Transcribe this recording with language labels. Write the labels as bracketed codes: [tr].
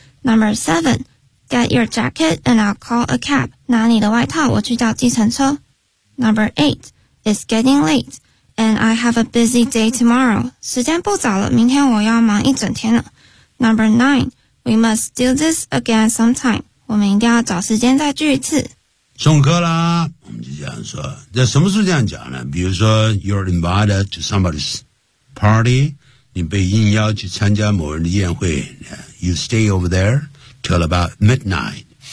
[en] Number seven, get your jacket and I'll call a cab. [zh] 拿你的外套，我去叫计程车。 [en] Number eight, it's getting late, and I have a busy day tomorrow. [zh] 时间不早了，明天我要忙一整天了。 [en] Number nine, we must do this again sometime. [zh] 我们一定要找时间再聚一次。送客啦，我们就这样说。这什么时候这样讲呢？比如说 [en] you're invited to somebody's party, [zh] 你被应邀去参加某人的宴会。 [en] You stay over there till about midnight.